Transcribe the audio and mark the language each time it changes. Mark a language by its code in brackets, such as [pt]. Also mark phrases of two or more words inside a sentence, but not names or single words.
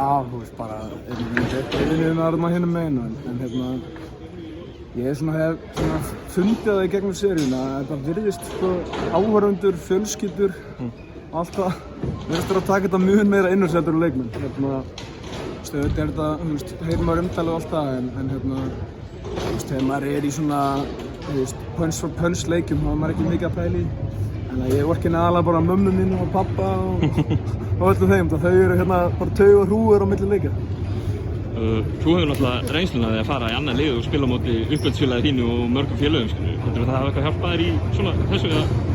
[is] Já, þú veist bara, við erum hérna megin en ég hef fundið það í gegnum seríuna að þetta virðist áhorfendur, fjölskyldur, allt það virðist að taka þetta mjög meira inn á sig heldur en leikmenn. Auðvitað er þetta, heyrir maður umtalið og allt það en þegar maður í svona [en] punch for punch [is] leikjum þá er maður ekki mikið að pæla í. Þannig að ég vorkenni aðalega bara mömmu mínu og pappa og öllu þeim, þau eru bara taug og hrúgur á milli leikja. Þú hefur náttúrulega reynsluna því að fara í annan lið og spila á móti uppveldisfélagi þínu og mörgum félögum, skilur. Heldur það hafa eitthvað hjálpað þér í svona þessu eða?